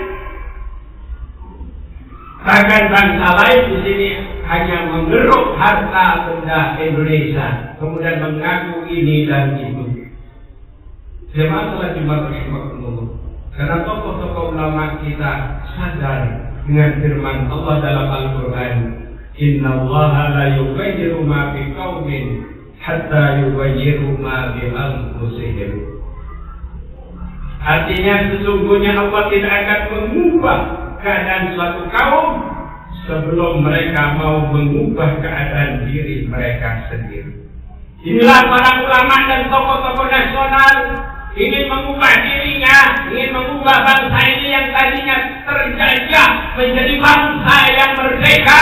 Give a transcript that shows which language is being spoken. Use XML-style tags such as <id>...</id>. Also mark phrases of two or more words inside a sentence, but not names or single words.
<id>Bahkan bangsa lain di sini hanya mengeruk harta benda Indonesia, kemudian mengaku ini dan itu. Jemaah salat Jumat rahimakumullah. Karena tokoh-tokoh ulama kita sadar dengan firman Allah dalam Al-Quran,</id> <ar>إن الله لا يغير ما بقوم حتى يغيروا ما بأنفسهم.</ar> <id>Artinya sesungguhnya Allah tidak akan mengubah keadaan suatu kaum sebelum mereka mau mengubah keadaan diri mereka sendiri. Inilah para ulama dan tokoh-tokoh nasional ingin mengubah dirinya, ingin mengubah bangsa ini yang tadinya terjajah menjadi bangsa yang merdeka.</id>